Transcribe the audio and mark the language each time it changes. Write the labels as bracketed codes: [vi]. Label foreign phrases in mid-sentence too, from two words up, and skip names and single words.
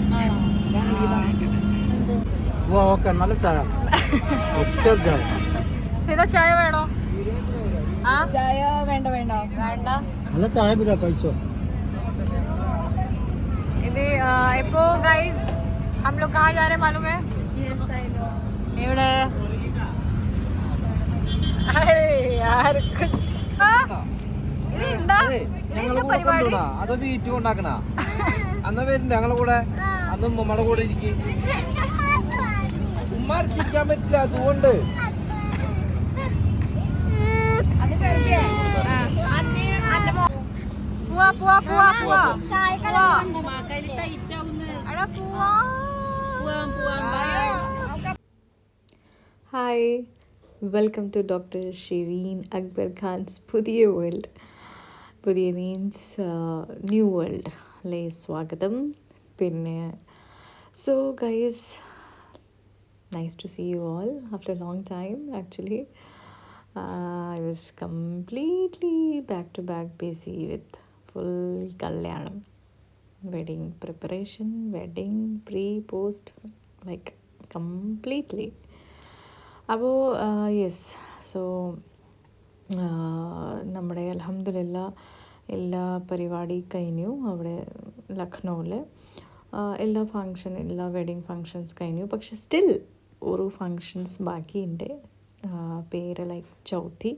[ml] ഓക്കെ നല്ല ചായ ഇതാ ചായ വേണോ? ആ ചായ വേണ്ട വേണ്ട വേണ്ട നല്ല ചായ പിന്നെ കഴിച്ചോ ഇത് ഇപ്പോ ഗൈസ് [hi] हम लोग कहाँ जा रहे हैं मालूम है? [ml] ഇവിടെ [hi] अरे यार कुछ [ml] ഇത് എന്താ പരിപാടി? അതോ വീട്ടിൽ ഉണ്ടാക്കണ അന്ന് വരുന്നുണ്ട് ഞങ്ങളെ കൂടെ അന്ന് ഉമ്മയുടെ കൂടെ ഇരിക്കും ഉമ്മാർക്കിരിക്കാൻ പറ്റില്ല അതുകൊണ്ട് പോവാ പോവാ പോവാ പോവാ [en] hi welcome to [ml] ഡോക്ടർ ഷെരീൻ അക്ബർ ഖാൻസ് പുതിയ വേൾഡ് പുതിയ [en] means new world [ml] അല്ലേ സ്വാഗതം. [en] പിന്നെ so guys nice to see you all after a long time actually. I was completely back to back busy with full kalyanam, wedding preparation, wedding pre post, like completely abo yes so [ml] നമ്മുടെ അൽഹംദുലില്ല എല്ലാ പരിപാടി കഴിഞ്ഞു. അവിടെ ലക്നൗവിൽ എല്ലാ ഫങ്ഷൻ എല്ലാ വെഡിങ് ഫങ്ഷൻസ് കഴിഞ്ഞു. പക്ഷെ സ്റ്റിൽ ഒരു ഫങ്ഷൻസ് ബാക്കിയുണ്ട് പേര് ലൈക്ക് ചൗത്തി.